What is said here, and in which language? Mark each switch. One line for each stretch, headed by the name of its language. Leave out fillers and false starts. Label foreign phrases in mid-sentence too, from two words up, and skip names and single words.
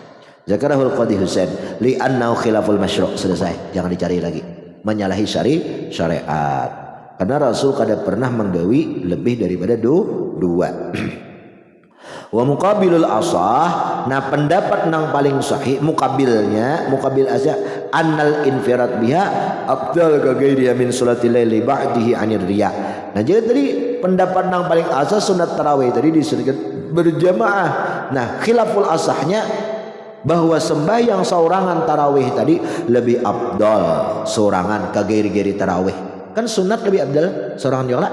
Arabic: ذكره القاضي حسين لأنه خلاف المشروع'.
Banjar: Selesai, jangan dicari lagi menyalahi syariat karena Rasul kada pernah menggawi lebih daripada 2.
Arabic: ومقابل الأصح,
Banjar: nah pendapat nang paling sahih
Arabic: مقابل الأصح أن الانفراد بها أفضل كغيرها من صلاة الليل لبعده عن الرياء.
Banjar: Nah jadi tadi pendapat nang paling asah sunat tarawih tadi disebutkan berjamaah. Nah khilaful asahnya bahwa sembahyang seorangan tarawih tadi lebih afdal seorangan ke geri-geri tarawih. Kan sunat lebih afdal seorangan juga.